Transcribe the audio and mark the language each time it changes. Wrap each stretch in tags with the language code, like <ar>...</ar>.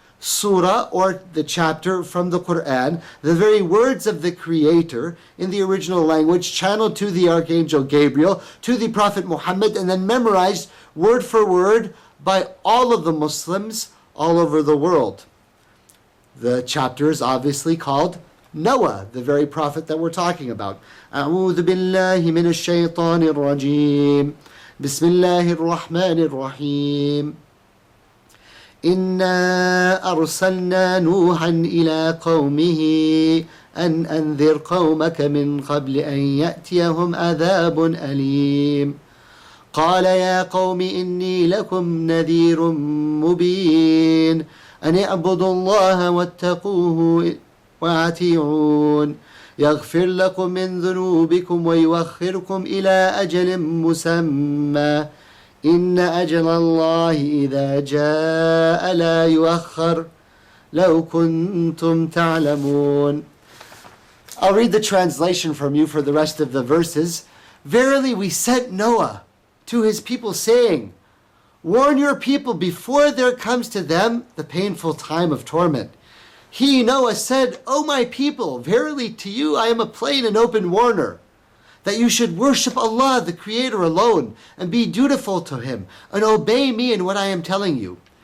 <en>surah, or the chapter from the Quran, the very words of the Creator in the original language, channeled to the Archangel Gabriel, to the Prophet Muhammad, and then memorized word for word by all of the Muslims all over the world. The chapter is obviously called Noah, the very prophet that we're talking about.</en> <ar>أعوذ بالله من الشيطان الرجيم بسم الله الرحمن الرحيم إنا أرسلنا نوحا إلى قومه أن أنذر قومك من قبل أن يأتيهم عذاب أليم قال يا قوم إني لكم نذير مبين أن اعبدوا الله واتقوه وأطيعون يغفر لكم من ذنوبكم ويؤخركم إلى أجل مسمى إن أجل الله إذا جاء لا يؤخر لو كنتم تعلمون.</ar> <en>I'll read the translation from you for the rest of the verses. Verily we sent Noah to his people, saying, warn your people before there comes to them the painful time of torment. He, Noah, said, O my people, verily to you I am a plain and open warner, that you should worship Allah, the Creator alone, and be dutiful to Him, and obey me in what I am telling you.</en>